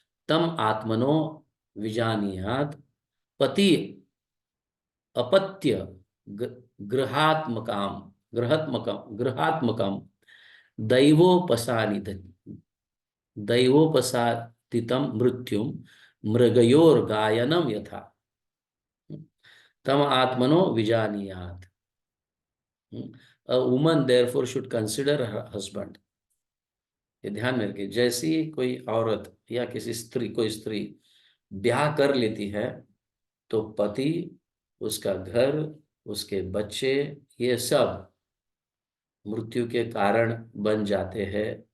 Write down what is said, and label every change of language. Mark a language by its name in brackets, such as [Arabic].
[Sanskrit] तम आत्मनो विजानीयात पति अपत्य ग- गृहात्मकाम गृहात्मकम दैवोपसानिध दैवोपसादितम मृत्युम मृगयोर्गायनम यथा तम आत्मनो विजानीयात। [English] A woman therefore should consider her husband। [Hindi] ये ध्यान में रखिए, जैसी कोई औरत या किसी स्त्री, कोई स्त्री ब्याह कर लेती है, तो पति, उसका घर, उसके बच्चे, ये सब मृत्यु के कारण बन जाते हैं।